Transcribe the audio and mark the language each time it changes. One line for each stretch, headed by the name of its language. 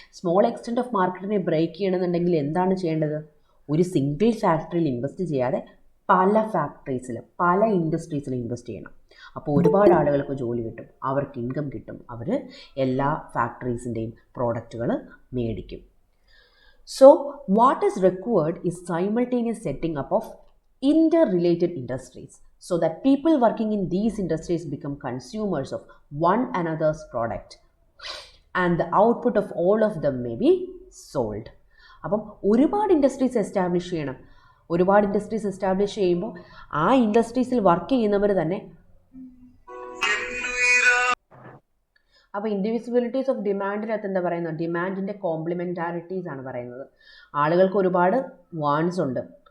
Malayalam: Small extent of മാർക്കറ്റിനെ break ചെയ്യണമെന്നുണ്ടെങ്കിൽ എന്താണ് ചെയ്യേണ്ടത്? ഒരു സിംഗിൾ ഫാക്ടറിയിൽ ഇൻവെസ്റ്റ് ചെയ്യാതെ പല ഫാക്ടറീസിൽ, പല ഇൻഡസ്ട്രീസിൽ ഇൻവെസ്റ്റ് ചെയ്യണം. അപ്പോൾ ഒരുപാട് ആളുകൾക്ക് ജോലി കിട്ടും, അവർക്ക് ഇൻകം കിട്ടും, അവർ എല്ലാ ഫാക്ടറീസിൻ്റെയും പ്രോഡക്റ്റുകൾ മേടിക്കും.
English: So what is required is simultaneous setting up of interrelated industries so that people working in these industries become consumers of one another's product and the output of all of them may be sold.
Malayalam: അപ്പം ഒരുപാട് industries establish ചെയ്യണം. ഒരുപാട് industries establish ചെയ്യുമ്പോൾ ആ ഇൻഡസ്ട്രീസിൽ work ചെയ്യുന്നവർ തന്നെ, അപ്പോൾ indivisibilities of ഡിമാൻഡിനകത്ത് എന്താ പറയുന്നത്? ഡിമാൻഡിൻ്റെ കോംപ്ലിമെൻറ്റാരിറ്റീസ് ആണ് പറയുന്നത്. ആളുകൾക്ക് ഒരുപാട് വാണ്ട്സ് ഉണ്ട്.